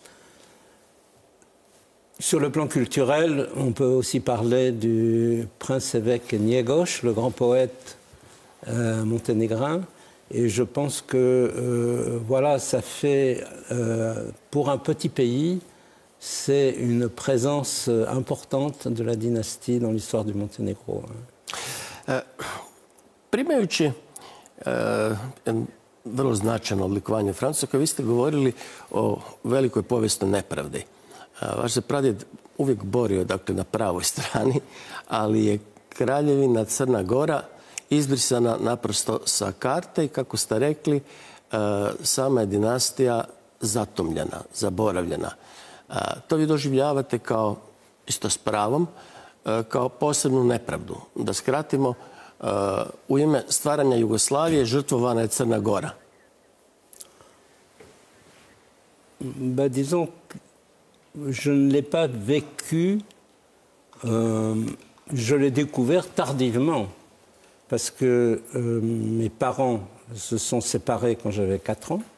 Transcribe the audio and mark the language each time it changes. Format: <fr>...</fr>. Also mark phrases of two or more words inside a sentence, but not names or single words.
<fr>Sur le plan culturel, on peut aussi parler du prince-évêque Njegoš, le grand poète monténégrin. Et je pense que, voilà, ça fait, pour un petit pays, c'est une présence importante de la dynastie dans l'histoire du Monténégro.</fr> <hr>Primajući vrlo značajno odlikovanje Francuske, vi ste govorili o velikoj povijesnoj nepravdi. Vaš se pradjed uvijek borio, dakle, na pravoj strani, ali je Kraljevina Crna Gora izbrisana naprosto sa karte i, kako ste rekli, sama je dinastija zatomljena, zaboravljena. To vi doživljavate kao, isto s pravom, kao posebnu nepravdu. Da skratimo, u ime stvaranja Jugoslavije žrtvovana je Crna Gora.</hr> <fr>Disons, je ne l'ai pas vécu, je l'ai découvert tardivement. parce que mes parents se sont séparés quand j'avais 4 ans.</fr>